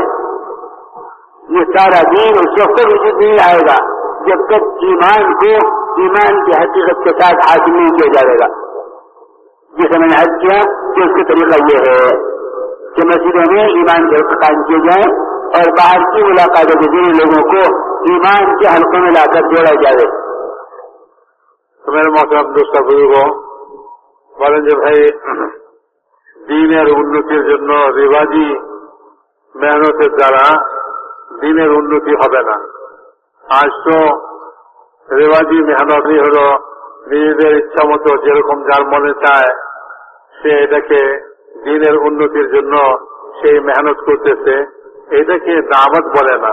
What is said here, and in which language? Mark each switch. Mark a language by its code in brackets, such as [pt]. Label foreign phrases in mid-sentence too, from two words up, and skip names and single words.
[ur] یہ سارا دین اس وقت وجود نہیں آئے گا جب تک ایمان کو ایمان کی حقیقت کے ساتھ حاصل نہیں کیا جائے گا۔ جسے میں نے عرض کیا کہ اس کا طریقہ یہ ہے کہ مسجدوں میں ایمان کے حق قائم کیے جائیں اور باہر کی ملاقاتوں کے ذریعے لوگوں کو ایمان کے حلقوں میں لا کر جوڑا جائے۔ تو میرے محترم دوست بزرگوں [bn] বলেন যে ভাই দিনের উন্নতির জন্য রিবাজি মেহনতের দ্বারা দিনের উন্নতি হবে না। আজ তো রেওয়াজি মেহনতই হলো নিজেদের ইচ্ছা মতো যেরকম যার মনে চায় সে এটাকে দিনের উন্নতির জন্য সেই মেহনত করতেছে, এটাকে দাওয়াত বলে না।